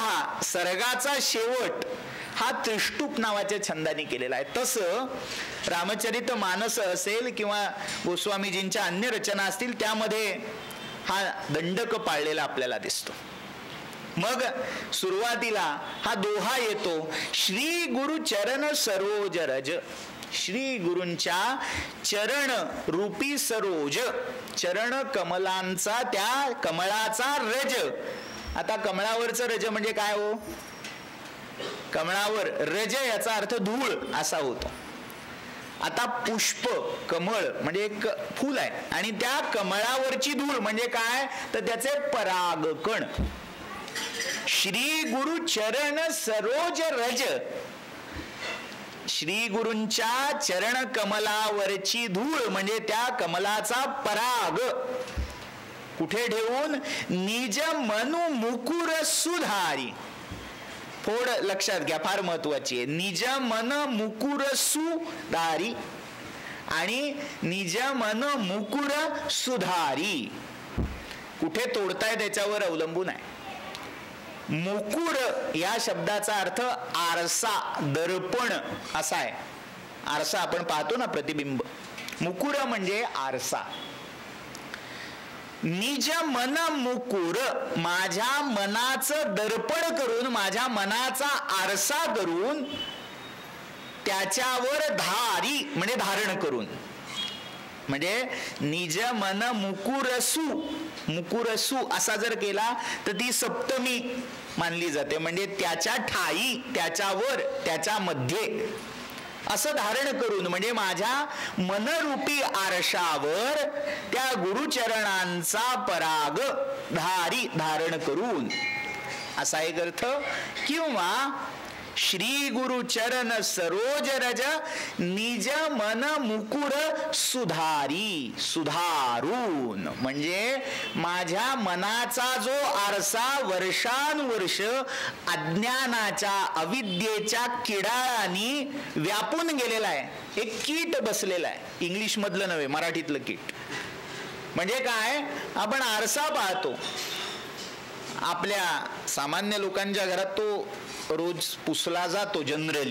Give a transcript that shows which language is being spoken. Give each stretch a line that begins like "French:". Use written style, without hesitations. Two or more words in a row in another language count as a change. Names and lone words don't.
Marathi: पण प्रायः सर्गाचा शेवट हा त्रिष्टुप नावाच्या छंदाने केलेला आहे. तसं रामचरित मानस असेल किंवा गोस्वामीजींच्या अन्य रचना असतील त्यामध्ये हा दंडक पाळलेला आपल्याला दिसतो. मग सुरुवातीला हा दोहा येतो,
Awadhi: श्री गुरु चरण सरोज रज.
Marathi: श्री गुरूंच्या चरण रूपी सरोज, चरण कमलांचा, त्या कमळाचा रज. आता कमळावरचं रज म्हणजे काय हो? कमळावर रज याचा अर्थ धूळ असा होतो. आता पुष्प, कमळ म्हणजे एक फूल आहे आणि त्या कमळावरची धूळ म्हणजे काय तर त्याचे परागकण.
Awadhi: श्री गुरु चरण सरोज रज,
Marathi: श्री गुरूंच्या चरण कमलावरची धूळ म्हणजे त्या कमलाचा पराग कुठे ठेवून,
Awadhi: निज मनु मुकुर सुधारी.
Marathi: फोड लक्षात घ्या, फार महत्वाची आहे.
Awadhi: निज मन मुकुर सुधारी आणि निज मन मुकुर सुधारी.
Marathi: कुठे तोडताय त्याच्यावर अवलंबून आहे. मुकुर या शब्दाचा अर्थ आरसा, दर्पण असा आहे. आरसा आपण पाहतो ना, प्रतिबिंब. मुकुर म्हणजे आरसा.
Awadhi: निज मन मुकुर,
Marathi: माझ्या मनाचं दर्पण करून, माझ्या मनाचा आरसा करून, त्याच्यावर धारी म्हणजे धारण करून. म्हणजे
Awadhi: निज मन मुकुरसु,
Marathi: मुकुरसु असा जर केला तर ती सप्तमी मानली जाते. म्हणजे त्याच्या ठाई, त्याच्यावर, त्याच्यामध्ये असं धारण करून, म्हणजे माझ्या मनरूपी आरशावर त्या गुरुचरणांचा पराग धारी, धारण करून असा एक अर्थ.
Awadhi: किंवा श्री गुरु चरण सरोज रज निज मन मुकुर सुधारी,
Marathi: सुधारून म्हणजे माझ्या मनाचा जो आरसा वर्षानुवर्ष अज्ञानाच्या, अविद्येच्या किडाळांनी व्यापून गेलेला आहे. एक कीट बसलेला आहे. इंग्लिश मधलं नव्हे, मराठीतलं कीट. म्हणजे काय, आपण आरसा पाहतो आपल्या सामान्य लोकांच्या घरात, तो रोज पुसला जातो जनरली.